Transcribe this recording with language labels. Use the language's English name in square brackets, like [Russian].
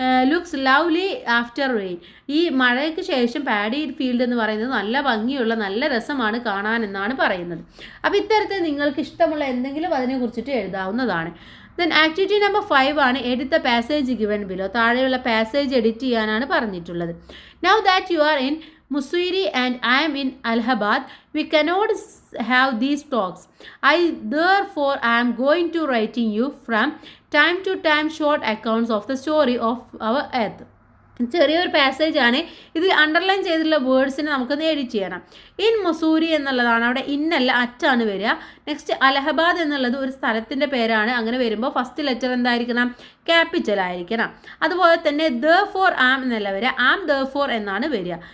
[English] Looks lovely after rain. [Malayalam] ഈ മഴയ്ക്ക് ശേഷം പാഡി ഫീൽഡ് എന്ന് പറയുന്നത് നല്ല ഭംഗിയുള്ള നല്ല രസമാണ് കാണാൻ എന്നാണ് പറയുന്നത്. അപ്പോൾ ഇത്തരത്തിൽ നിങ്ങൾക്ക് ഇഷ്ടമുള്ള എന്തെങ്കിലും അതിനെക്കുറിച്ചിട്ട് എഴുതാവുന്നതാണ്. ദെൻ ആക്ടിവിറ്റി നമ്പർ 5 ആണ് [English] Edit the passage given below. [Malayalam] താഴെയുള്ള പാസേജ് എഡിറ്റ് ചെയ്യാനാണ് പറഞ്ഞിട്ടുള്ളത്. [English] Now that you are in Mussoorie and I am in Allahabad, we cannot have these talks. Therefore I am going to writing you from time to time short accounts of the story of our earth. [Malayalam] ചെറിയൊരു passage ആണ്. ഇതിൽ underline ചെയ്തിട്ടുള്ള വേർഡ്സിനെ നമുക്കൊന്ന് edit ചെയ്യണം. In മുസൂരി എന്നുള്ളതാണ്, അവിടെ ഇന്നല്ല അറ്റാണ് വരിക. നെക്സ്റ്റ് അലഹബാദ് എന്നുള്ളത് ഒരു സ്ഥലത്തിൻ്റെ പേരാണ്. അങ്ങനെ വരുമ്പോൾ ഫസ്റ്റ് ലെറ്റർ എന്തായിരിക്കണം? ക്യാപിറ്റൽ ആയിരിക്കണം. അതുപോലെ തന്നെ ദ ഫോർ ആം എന്നല്ല വരിക, ആം ദ ഫോർ എന്നാണ് വരിക.